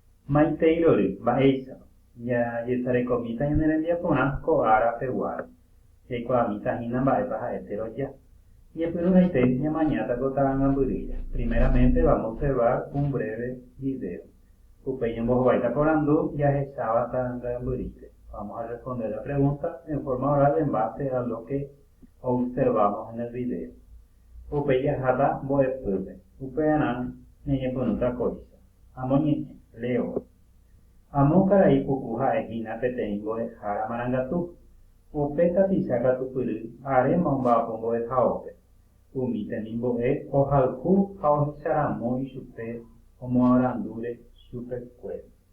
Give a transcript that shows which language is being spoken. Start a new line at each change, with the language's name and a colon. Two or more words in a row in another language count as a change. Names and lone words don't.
Guarani: Maiteirory, mba'éicha. Jajesarekomíta ñane rembiapórã ko'ára peguáre. Eikuaamítahína mba'épa ha'e teroja. Ñepyrũhaite ñamañáta Kotavãngambyryja.
Spanish: Primeramente vamos a observar un breve video.
Guarani: Upéi ñembohovaita porandu jahecháva Tavãngambyryte.
Spanish: Vamos a responder la pregunta en forma oral en base a lo que observamos en el video.
Guarani: Upéi jaháta mbo'epýpe. Upevarã ñeñepyrũta kóicha. Amoñe'ẽ, Leo. Amo karai puku ha'ehína peteĩ mbo'ehára marangatu. Upe tapicha katupyry aréma omba'apo mbo'ehaópe. Umi temimbo'e ohayhu ha ohecharamo ichupe omoarandúre chupekuéra.